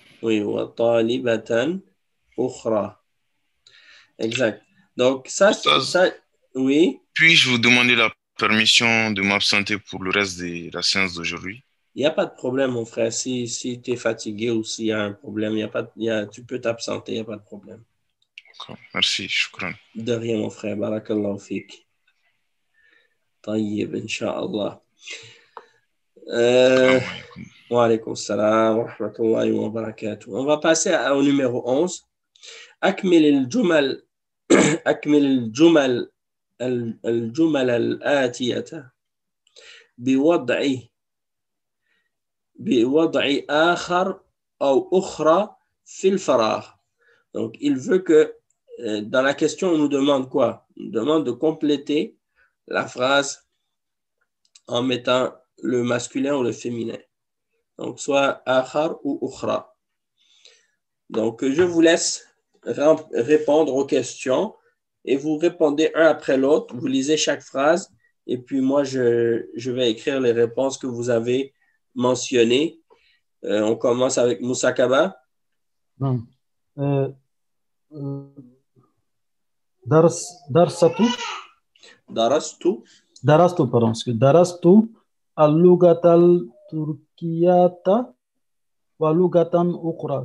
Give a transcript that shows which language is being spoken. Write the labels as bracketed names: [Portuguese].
[French] Oui, [Arabic] وطالبة أخرى. [French] Exact. Donc, ça, oui. Puis-je vous demander la permission de m'absenter pour le reste de la séance d'aujourd'hui? Il n'y a pas de problème, mon frère. Si tu es fatigué ou s'il y a un problème, tu peux t'absenter, il n'y a pas de problème. Merci, [Arabic] shukran. [French] De rien, mon frère. [Arabic] Barakallahu fik. طيب إن شاء الله. Wa alaykum salam wa rahmatullahi wa barakatuh. [French] On va passer au numéro 11. [Arabic] أكمل الجمل أكمل الجمل الآتية بوضع آخر أو أخرى في الفراغ. [French] Donc, il veut que dans la question, on nous demande quoi? On nous demande de compléter la phrase en mettant le masculin ou le féminin. Donc, soit akhar ou ukhra. Donc, je vous laisse répondre aux questions et vous répondez un après l'autre. Vous lisez chaque phrase et puis moi, je vais écrire les réponses que vous avez mentionnées. On commence avec Moussa Kaba. Non. [Arabic] درست اللغة التركية ولغة أخرى.